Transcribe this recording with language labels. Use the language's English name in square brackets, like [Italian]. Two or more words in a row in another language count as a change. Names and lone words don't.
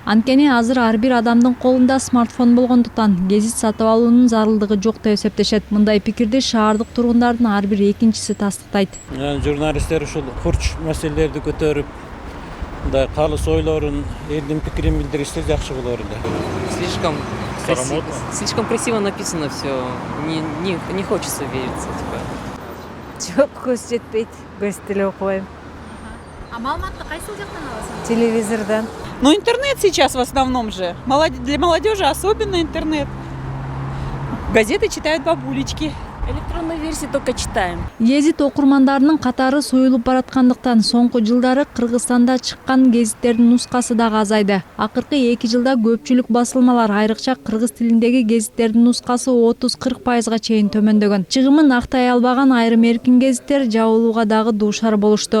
[Kyrgyz] Анткени азыр ар бир адамдын колунда смартфон болгондуктан гезит сатып алуунун зарылдыгы жок деп эсептешет. Мындай пикирди шаардык тургундардын ар бир экинчиси тастыктайт. Журналисттер ушул хурч маселелерди көтөрүп, мындай калыс ойлорун, элдин пикирин билдиришсе жакшы болор эле. [Russian] Слишком красиво написано все. Не хочется вериться. [Kyrgyz] Жок, көз жетпейт. Көз тиле окубайм. А маалыматты кайсыл жактан аласың? Телевизордан. [Russian] Ну, интернет сейчас в основном же. Для молодежи особенно интернет. Газеты читают бабулечки. Электронную версию только читаем. [Kyrgyz] Гезит окурмандарынын катары суюлуп бараткандыктан соңку жылдары Кыргызстанда чыккан гезиттердин нускасы дагы азайды. Акыркы 2 жылда көпчүлүк басылмалар, айрыкча кыргыз тилиндеги гезиттердин нускасы 30-40%га чейин төмөндөгөн. Чыгымын актай албаган айрым эркин гезиттер жабылууга дагы дуушар болушту.